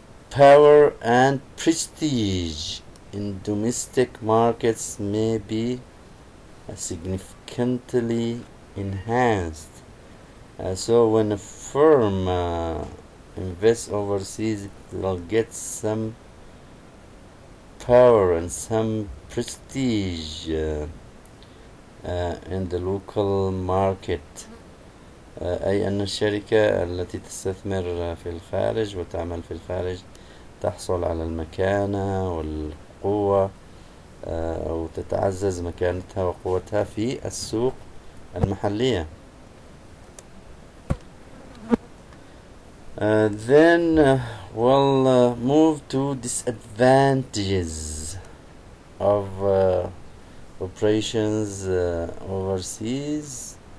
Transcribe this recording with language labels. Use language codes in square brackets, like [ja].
[en] Power and prestige in domestic markets may be significantly enhanced. So when a firm invests overseas, it will get some power and some prestige in the local market. [ar] أي أن الشركة التي تستثمر في الخارج وتعمل في الخارج تحصل على المكانة والقوة أو تتعزز مكانتها وقوتها في السوق المحلية. [en] Then we'll move to disadvantages of operations overseas.